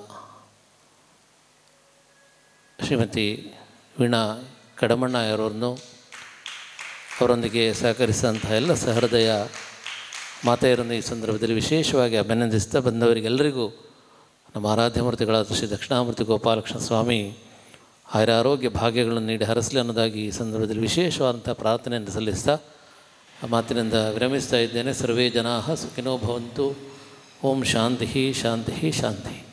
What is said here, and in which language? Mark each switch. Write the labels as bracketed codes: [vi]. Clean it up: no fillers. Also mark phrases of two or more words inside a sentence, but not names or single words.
[kn] ಶ್ರೀಮತಿ ವೀಣಾ ಕಡಮಣ್ಣಯವರನ್ನು, ಅವರೊಂದಿಗೆ ಸಹಕರಿಸಿದಂತಹ ಎಲ್ಲ ಸಹೃದಯ ಮಾತೆಯರನ್ನು ಈ ಸಂದರ್ಭದಲ್ಲಿ ವಿಶೇಷವಾಗಿ ಅಭಿನಂದಿಸ್ತಾ, ಬಂದವರಿಗೆಲ್ಲರಿಗೂ ನಮ್ಮ ಆರಾಧ್ಯ ಮೂರ್ತಿಗಳಾದ ಶ್ರೀ ದಕ್ಷಿಣಾಮೂರ್ತಿ ಗೋಪಾಲಕೃಷ್ಣ ಸ್ವಾಮಿ ಆರೋಗ್ಯ ಭಾಗ್ಯಗಳನ್ನು ನೀಡಿ ಹರಸಲಿ ಅನ್ನೋದಾಗಿ ಈ ಸಂದರ್ಭದಲ್ಲಿ ವಿಶೇಷವಾದಂಥ ಪ್ರಾರ್ಥನೆಯನ್ನು ಸಲ್ಲಿಸ್ತಾ ಆ ಮಾತಿನಿಂದ ವಿರಮಿಸ್ತಾ ಇದ್ದೇನೆ. [sa] ಸರ್ವೇ ಜನಾಃ ಸುಖಿನೋ ಭವಂತು. ಓಂ ಶಾಂತಿ ಶಾಂತಿ ಶಾಂತಿ.